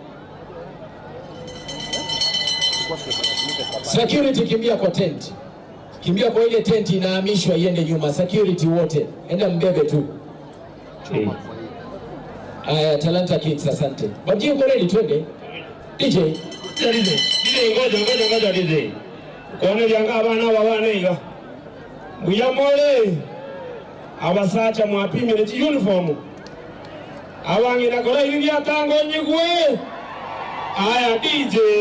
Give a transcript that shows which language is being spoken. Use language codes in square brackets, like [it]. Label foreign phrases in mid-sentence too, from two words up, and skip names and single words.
[sw] Security kimbia kwa tent. Kimbia kwa ile tent inahamishwa iende nyuma. Security wote enda mbebe tu. Talanta Kings asante. Babuji uko ready twende? DJ ngoja DJ. [guz] Kone byanga abana babaneiga. Muyamole. Abasacha mwapime ne uniform. Awangira kola ibya tango nyigwe. [sw] Aya DJ.